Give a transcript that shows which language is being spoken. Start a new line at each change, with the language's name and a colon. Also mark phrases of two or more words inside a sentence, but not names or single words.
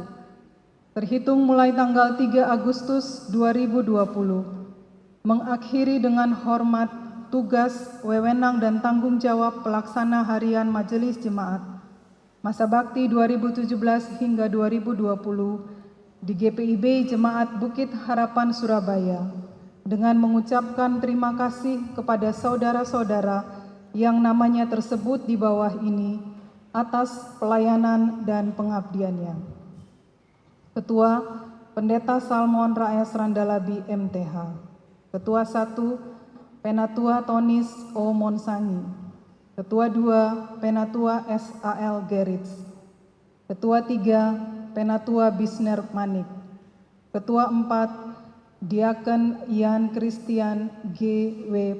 Indonesian: Terhitung mulai tanggal 3 Agustus 2020, mengakhiri dengan hormat tugas, wewenang dan tanggung jawab pelaksana harian Majelis Jemaat masa bakti 2017 hingga 2020 di GPIB Jemaat Bukit Harapan Surabaya, dengan mengucapkan terima kasih kepada saudara-saudara yang namanya tersebut di bawah ini atas pelayanan dan pengabdiannya. Ketua Pendeta Salmon Raes Randalabi MTH. Ketua 1 Penatua Tonis O. Monsangi. Ketua 2 Penatua SAL Gerits. Ketua 3 Penatua Bisner Manik. Ketua 4 Diaken Ian Christian G.W.